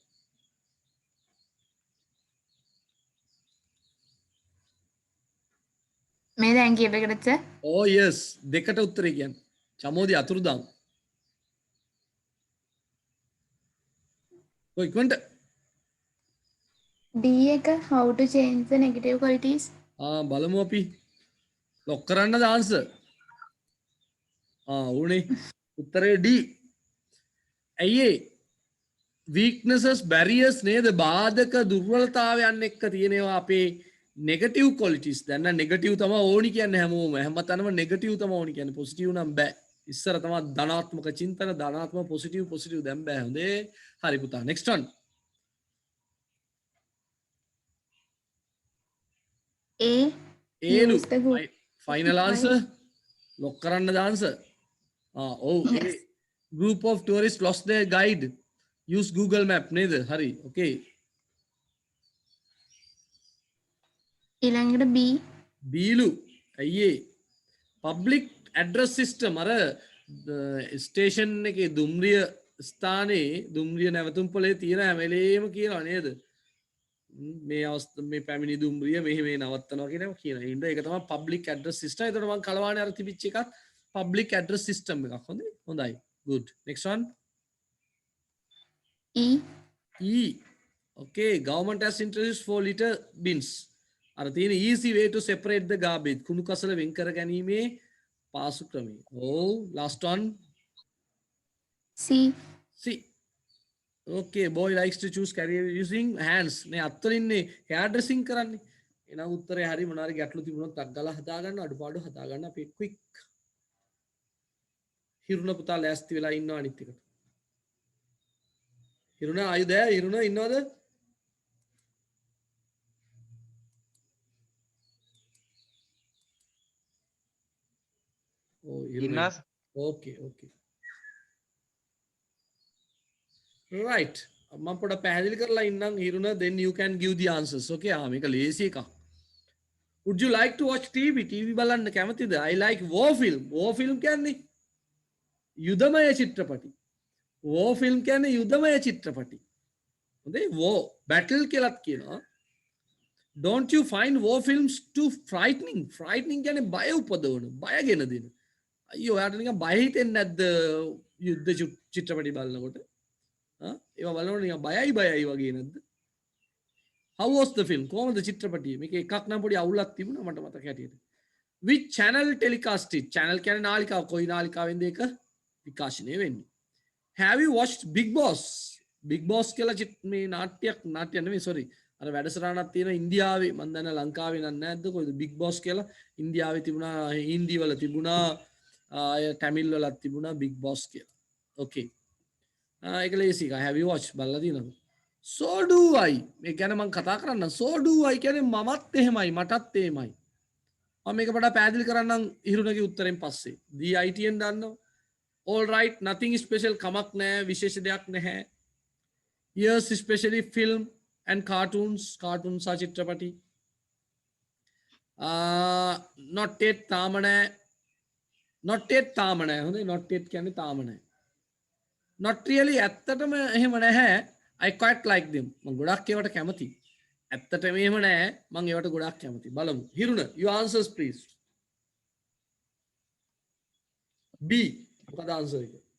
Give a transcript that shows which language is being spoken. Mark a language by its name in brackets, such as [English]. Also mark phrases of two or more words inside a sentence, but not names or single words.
[Sinhala] මේ දැන් කියප එකටද සර්? [English] oh yes [Sinhala] දෙකට උත්තරේ කියන්නේ. චමෝදි අතුරුදන්. ඔය ඉක්මනට [English] D එක how to change the negative qualities. [Sinhala] බලමු අපි ලොක් කරන්න දාන්ස. උනේ උත්තරේ D. ඇයි ඒ [English] weaknesses barriers [Sinhala] නේද බාධක දුර්වලතාවයන් එක්ක තියෙනවා අපේ [English] negative qualities. [Sinhala] දැන් නම් negative තමයි ඕනි කියන්නේ හැමෝම. හැමතැනම negative තමයි ඕනි කියන්නේ. positive නම් බෑ. ඉස්සර තමයි ධනාත්මක චින්තන ධනාත්මක positive දැන් බෑ. හොඳේ. හරි පුතා. [English] next one. [Sinhala] ඒලු [English] final answer lock [Sinhala] කරන්න දාන්ස. [English] ඔව් group of tourists lost their guide use Google map [Sinhala] නේද? හරි okay. ඊළඟට B. බීලු ඇයි ඒ [English] public address system [Sinhala] අර ස්ටේෂන් එකේ දුම්රිය ස්ථානයේ දුම්රිය නැවතුම් පොලේ තියෙන හැම වෙලේම කියනවා නේද? මේ අවස්ථ මේ පැමිණි දුම්රිය මෙහි මේ නවත්තනවා කියනවා කියන හින්දා ඒක තමයි [English] public address system. [Sinhala] ඒතකොට මම කලවානේ අර තිබිච්ච එකත් [English] public address system [Sinhala] එකක්. [English] හොඳයි good. next one. E okay government has introduced 4 litre bins. [Sinhala] අර තියෙන [English] easy way to separate the garbage [Sinhala] කුණු කසල වෙන් කර ගැනීමේ පාසු ක්‍රමය. [English] last one. C okay boy likes to choose career using hands. [Sinhala] නේ අත්වලින්නේ [English] hair dressing [Sinhala] කරන්නේ. එහෙනම් උත්තරේ හරි මොනාරි ගැටලු තිබුණොත් අක් ගාලා හදා ගන්න අඩුපාඩු හදා ගන්න අපි quick. හිරුණ පුතා ලෑස්ති වෙලා ඉන්නවා අනිත් එකට. [English] හිරුණ are you there? [Sinhala] හිරුණ ඉන්නවද? ඉන්නස් [English] okay right [Sinhala] මම පොඩ පැහැදිලි කරලා ඉන්නම් [English] හිරුණ then you can give the answers okay [Sinhala] මේක ලේසි එකක්. [English] would you like to watch TV [Sinhala] බලන්න කැමතිද? [English] I like war film [Sinhala] කියන්නේ යුදමය චිත්‍රපටි. [English] war film [Sinhala] කියන්නේ යුදමය චිත්‍රපටි. හොඳේ [English] war battle [Sinhala] කියලාත් කියනවා. [English] don't you find war films too frightening [Sinhala] කියන්නේ බය උපදවන බයගෙන දෙන. අයියෝ ඔයාලට නිකන් බය හිතෙන්නේ නැද්ද යුද්ධ චිත්‍රපටි බලනකොට? ඒවා බලනකොට නිකන් බයයි වගේ නැද්ද? [English] how was the film? [Sinhala] කොහොමද චිත්‍රපටිය? මේක එකක් නම් පොඩි අවුලක් තිබුණා මට මතක හැටියට. [English] which channel telecast it? [Sinhala] channel කියන්නේ නාලිකාව. කොයි නාලිකාවෙන්ද ඒක විකාශනය වෙන්නේ? [English] have you watched [Sinhala] Big Boss කියලා මේ නාට්‍ය නෙමෙයි sorry අර වැඩසටහනක් තියෙන ඉන්දියාවේ මම දන්න ලංකාවේ නම් නැද්ද කොයිද Big Boss කියලා ඉන්දියාවේ තිබුණා හින්දි වල තිබුණා තමිල් වලත් තිබුණා Big Boss කියලා. okay ඒක ලේසි එකයි. [English] have you watched [Sinhala] බලලා තියෙනවද? [English] so do I [Sinhala] මේ ගැන මම කතා කරන්න. [English] so do I [Sinhala] කියන්නේ මමත් එහෙමයි මටත් එහෙමයි. මම මේක වඩා පැහැදිලි කරන්නම් හිරුණගේ උත්තරෙන් පස්සේ. DITN දන්නව? [English] all right nothing special [Sinhala] කමක් නැහැ විශේෂ දෙයක් නැහැ. [English] yes especially film and cartoons [Sinhala] සහ චිත්‍රපටි. [English] not yet [Sinhala] තාම නැහැ. හොඳයි [English] not yet [Sinhala] කියන්නේ තාම නැහැ. [English] not really [Sinhala] ඇත්තටම එහෙම නැහැ. [English] I quite like them. [Sinhala] මම ගොඩක් ඒවට කැමතියි. ඇත්තටම එහෙම නැහැ. මම ඒවට ගොඩක් කැමතියි. බලමු. හිරුණ [English] your answers please. [Sinhala] B මොකද answer එක?